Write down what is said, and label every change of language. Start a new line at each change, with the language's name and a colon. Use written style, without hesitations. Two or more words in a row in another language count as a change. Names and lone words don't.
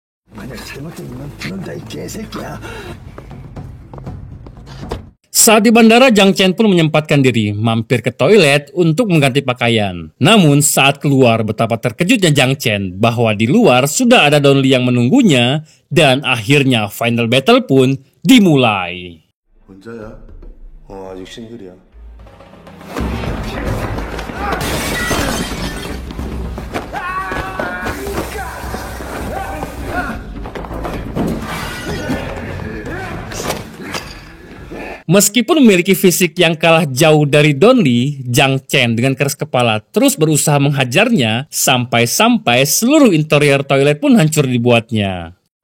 Indonesian: Saat di bandara, Jang Chen pun menyempatkan diri mampir ke toilet untuk mengganti pakaian. Namun saat keluar, betapa terkejutnya Jang Chen bahwa di luar sudah ada Don Lee yang menunggunya dan akhirnya
English: final battle
Indonesian: pun dimulai.
Korean: 혼자야? 아직 싱글이야.
Indonesian: Meskipun memiliki fisik yang kalah jauh dari Don Lee, Jang Chen dengan keras kepala terus berusaha menghajarnya sampai-sampai seluruh interior toilet pun hancur dibuatnya.